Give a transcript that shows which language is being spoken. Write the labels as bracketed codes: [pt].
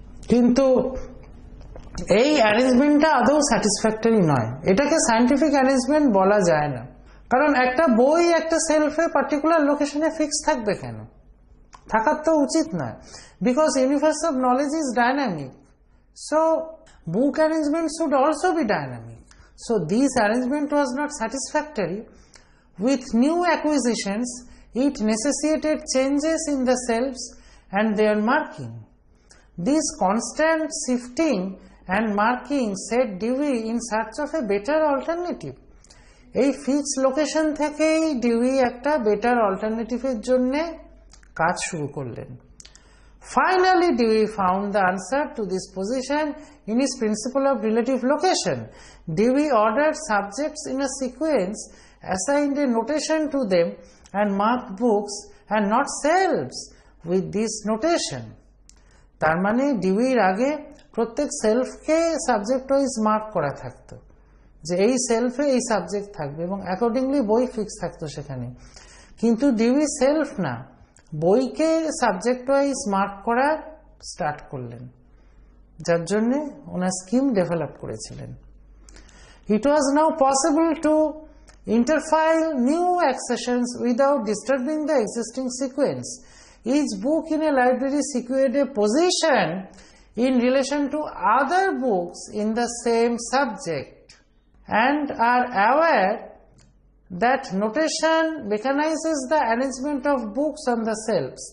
[bn] কিন্তু এই অ্যারেঞ্জমেন্টটা আদৌ স্যাটিসফ্যাক্টরি নয়, এটাকে সায়েন্টিফিক অ্যারেঞ্জমেন্ট বলা যায় না। কারণ একটা বই একটা সেলফে পার্টিকুলার লোকেশনে ফিক্স থাকবে কেন? থাকার তো উচিত নয়, [en] Because universe of knowledge is dynamic, so book arrangement should also be dynamic. So this arrangement was not satisfactory. With new acquisitions, it necessitated changes in the shelves and their marking. This constant shifting and marking set Dewey in search of a better alternative. [bn] এই fixed location থেকেই dewy একটা better অল্টারনেটিভের জন্য কাজ শুরু করলেন। [en] Finally, Dewey found the answer to this position in his principle of relative location. Dewey ordered subjects in a sequence, assigned a notation to them, and marked books and not shelves with this notation. [bn] তার মানে ডিউইর আগে প্রত্যেক সেলফকে subject wise mark করা থাকতো যে এই সেলফে এই subject থাকবে এবং অ্যাকর্ডিংলি বই ফিক্স থাকতো সেখানে। কিন্তু ডিউই সেলফ না, বইকে সাবজেক্ট ওয়াইজ মার্ক করা স্টার্ট করলেন, যার জন্য ওনার স্কিম ডেভেলপ করেছিলেন। [en] It was now possible to interfile new accessions without disturbing the existing sequence. Each book in a library secured a position in relation to other books in the same subject and are aware that notation mechanizes the arrangement of books on the shelves.